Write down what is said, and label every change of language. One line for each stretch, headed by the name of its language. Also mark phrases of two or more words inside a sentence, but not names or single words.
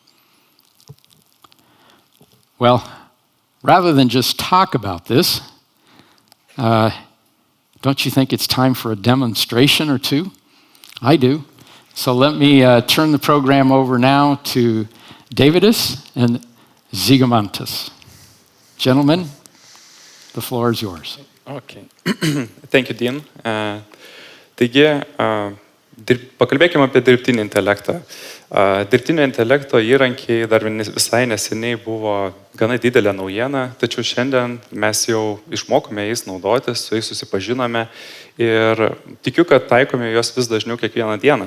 English: Well, rather than just talk about this, don't you think it's time for a demonstration or two? I do. So let me turn the program over now to Davidis and Zygimantas. Gentlemen, the floor is yours. Okay. Thank you, Dean.
Lithuanian: Taigi, pakalbėkime apie dirbtinį intelektą. Dirbtinio intelekto įrankiai dar visai neseniai buvo gana didelė naujiena, tačiau šiandien mes jau išmokome jais naudotis, su jais susipažinome ir tikiu, kad taikome juos vis dažniau kiekvieną dieną.